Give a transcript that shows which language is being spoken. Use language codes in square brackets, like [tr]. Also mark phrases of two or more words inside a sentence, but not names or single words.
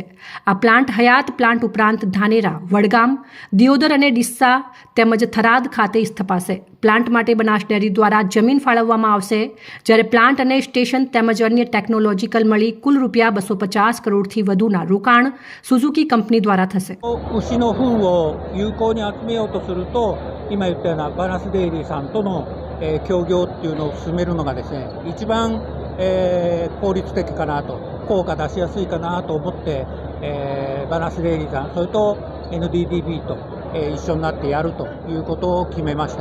[gu] આ પ્લાન્ટ હયાત પ્લાન્ટ ઉપરાંત ધાનેરા, વડગામ, દિયોદર અને ડીસા તેમજ થરાદ ખાતે સ્થપાશે। પ્લાન્ટ માટે બનાસ ડેરી દ્વારા જમીન ફાળવવામાં આવશે, જ્યારે પ્લાન્ટ અને સ્ટેશન તેમજ અન્ય ટેકનોલોજીકલ મળી કુલ ₹250 કરોડથી વધુના રોકાણ સુઝુકી કંપની દ્વારા થશે। [ja] 牛の糞を有効に集めようとすると、今言ったようなバランスデイリーさんとの、協業っていうのを進めるのがですね、一番、効率的かなと、効果出しやすいかなと思って、バランスデイリーさん、それと NDDB と、一緒になってやるということを決めました。